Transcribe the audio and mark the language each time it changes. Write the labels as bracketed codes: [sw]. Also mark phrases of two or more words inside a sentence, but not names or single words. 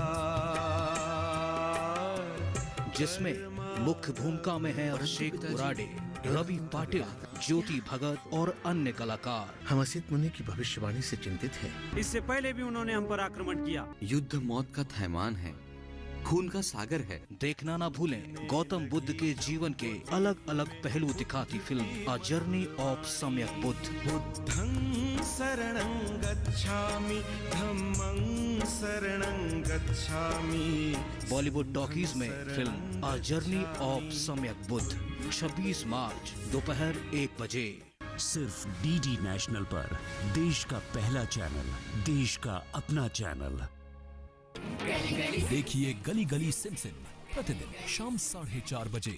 [hi] जिसमें मुख्य भूमिका में है अभिषेक उराडे, रवि पाटिल, ज्योति भगत और अन्य कलाकार। हम असित मुनि की भविष्यवाणी से चिंतित हैं। इससे पहले भी उन्होंने हम पर आक्रमण किया। युद्ध मौत का थैमान है, खून का सागर है। देखना ना भूलें गौतम बुद्ध के जीवन के अलग अलग पहलू दिखाती फिल्म अ जर्नी ऑफ सम्यक बुद्ध। [pi] बुद्धं शरणं गच्छामि, धम्मं शरणं गच्छामि। [hi] बॉलीवुड टॉकीज में फिल्म अ जर्नी ऑफ सम्यक बुद्ध 26 मार्च दोपहर 1 बजे। सिर्फ डीडी नेशनल पर, देश का पहला चैनल, देश का अपना चैनल। देखिए गली गली सिमसिम प्रतिदिन शाम 4:30 बजे।